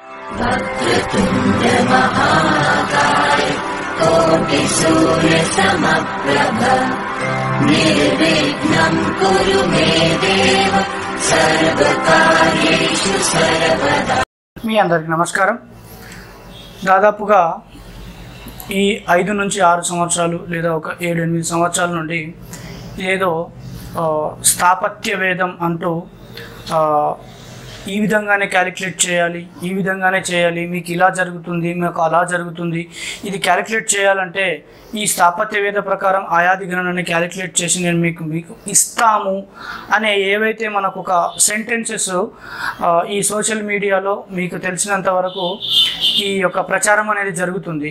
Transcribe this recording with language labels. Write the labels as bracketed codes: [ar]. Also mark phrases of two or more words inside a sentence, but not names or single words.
[sa] वक्रतुण्ड महाकाय कोटि सूर्य समप्रभ निर्विघ्नं कुरु मे देव सर्वकार्येषु सर्वदा। [te] మీ అందరికీ నమస్కారం. దాదాపుగా ఈ 5 నుంచి 6 సంవత్సరాలు లేదా ఒక 7-8 సంవత్సరాల నుండి ఏదో స్థాపత్య వేదం అంటూ ఈ విధంగానే క్యాలిక్యులేట్ చేయాలి, ఈ విధంగానే చేయాలి, మీకు ఇలా జరుగుతుంది, మీకు అలా జరుగుతుంది, ఇది క్యాలిక్యులేట్ చేయాలంటే ఈ స్థాపత్య వేద ప్రకారం ఆయాది గణనని క్యాలిక్యులేట్ చేసి నేను మీకు ఇస్తాము అనే ఏవైతే మనకు ఒక సెంటెన్సెస్ ఈ [en] social mediaలో [te] మీకు తెలిసినంత వరకు ఈ యొక్క ప్రచారం అనేది జరుగుతుంది.